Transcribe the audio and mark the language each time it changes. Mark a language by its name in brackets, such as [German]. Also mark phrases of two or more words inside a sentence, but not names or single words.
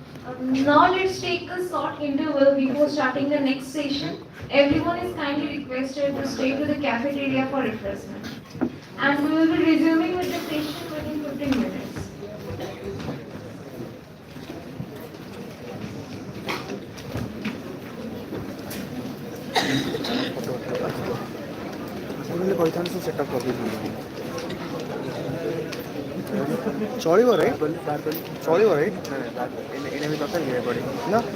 [English] Now let's take a short interval before starting the next session. Everyone is kindly requested to stay to the cafeteria for refreshment. And we will be resuming with the session within 15 minutes. [Odia] କହିଲେ କହିଥାନ୍ତି ସବୁ ସେଟଅପ୍ କରିଦେଇଥାନ୍ତି ଚଳିବ ରାଇଟ୍ ଚଳିବ ରାଇଟ୍ ଏଇଟା ବି ଦରକାର କି ପଡ଼େ ନା